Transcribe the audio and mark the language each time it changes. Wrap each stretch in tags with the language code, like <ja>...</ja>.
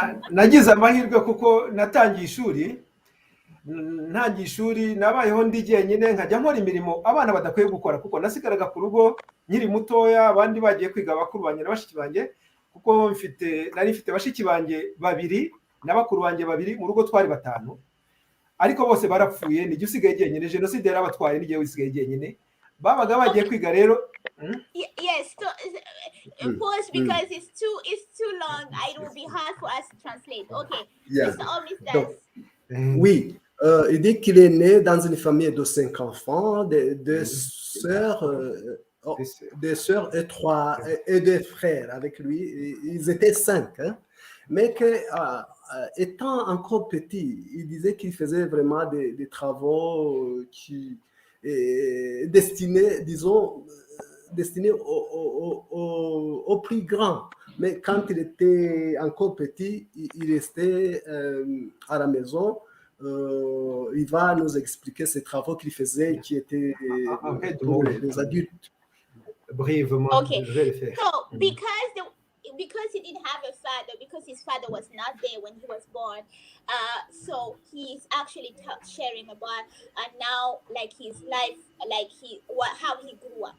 <rw>Nagize amahirwe kuko natangiye ishuri, ntangiye ishuri nabayeho ndi jyenyine nkajya nkora imirimo abana badakwiye gukora kuko nasigaraga ku rugo nkiri mutoya, abandi bagiye kwiga, bakuru banjye na bashiki banjye, kuko nari mfite bashiki banjye babiri na bakuru banjye babiri, mu rugo twari batanu, ariko bose barapfuye, nijye usigaye jyenyine, jenoside yarabatwaye, nijye usigaye jyenyine, babaga bagiye</rw> <en>Okay.</en> <rw>kwiga rero.</rw> <en>Yes. So, pause because it's too long. It will be hard for us to translate. Okay, Yeah. Mr. or</en> <fr>Donc,</fr> <en>Mrs.</en> <fr>oui, il dit qu'il est né dans une famille de 5 enfants, deux sœurs, des sœurs et et deux frères avec lui. Ils étaient 5, hein. Mais que, étant encore petit, il disait qu'il faisait vraiment des travaux qui destinés, disons, destinés aux plus grands. Mais quand il était encore petit, il restait à la maison. Il va nous expliquer ces travaux qu'il faisait qui étaient pour les adultes. Brièvement,</fr> <en>Okay.</en> <fr>je vais le faire.</fr> <en>So because he didn't have a father, because his father was not there when he was born, so he's actually sharing about now like his life, like how he grew up.</en>